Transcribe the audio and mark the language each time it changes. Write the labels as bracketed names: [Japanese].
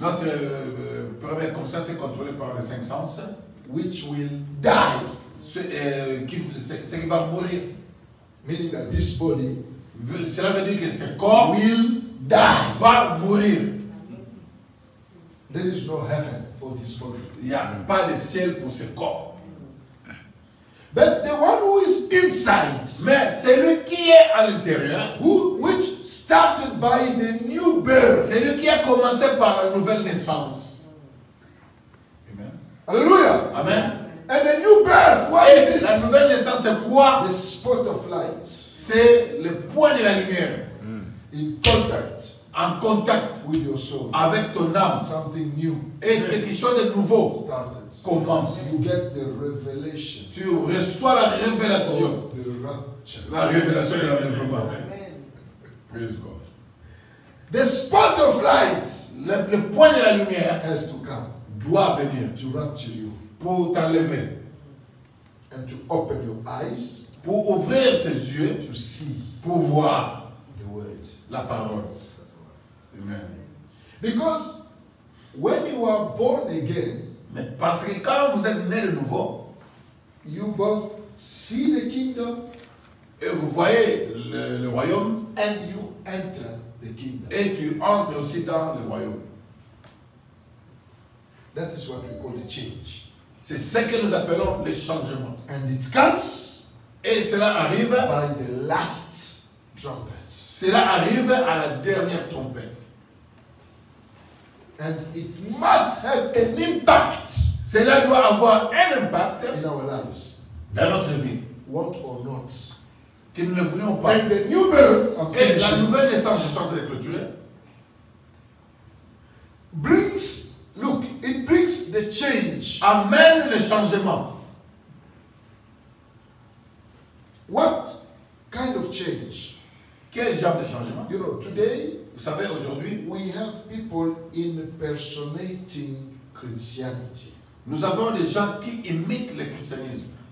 [French] Notre première conscience est contrôlée par les cinq sens. [English] which will die. [French] Ce qui va mourir. [English] Meaning that this body [French] Cela veut dire que ce corps [English] will die. [French] va mourir. [English] There is no heaven for this body. [French] Il n'y a pas de ciel pour ce corps. [English] But the one who is inside, [French] Mais celui qui est à l'intérieur, [English] which started by the new birth. [French] celui qui a commencé par la nouvelle naissance. [English] Amen. Hallelujah. Amen. And the new birth, what is [French] Et la [English] it? [French] nouvelle naissance, c'est quoi? [English] The spot of light [French] C'est le point de la lumière [English] in contact [French] en contact [English] with your soul. [French] avec ton âme. [English] Something new [French] Et quelque chose de nouveau [English] started. [French] commence. [English] You get the revelation [French] Tu reçois la révélation. [English] of the rapture. [French] La révélation de l'enlèvement. [English] Praise God. The spot of light [French] Le point de la lumière [English] has to come [French] doit venir [English] to rapture you [French] pour t'enlever, [English] and to open your eyes [French] pour ouvrir tes yeux, [English] to see [French] pour voir [English] the word. [French] la parole. Amen. [English] Because when you are born again, [French] Mais parce que quand vous êtes né de nouveau, [English] you both see the kingdom [French] et vous voyez le royaume, [English] and you enter the kingdom. [French] et tu entres aussi dans le royaume. [English] That is what we call the change. [French] C'est ce que nous appelons le changement. [English] And it comes [French] Et cela arrive, [English] by the last trumpet. [French] cela arrive à la dernière trompette. [English] And it must have an impact [French] Cela doit avoir un impact [English] in our lives, [French] dans notre vie, [English] want or not. [French] que nous ne voulions pas. [English] And the new birth, I'm [French] Et la [English] finishing, [French] nouvelle naissance, je suis en train de clôturer, [English] brings, look, it brings the change. [French] amène le changement. [English] What kind of change? [French] Quel genre de changement? [English] You know, today [French] Vous savez, aujourd'hui, [English] we have people impersonating Christianity. [French] nous avons des gens qui imitent le christianisme.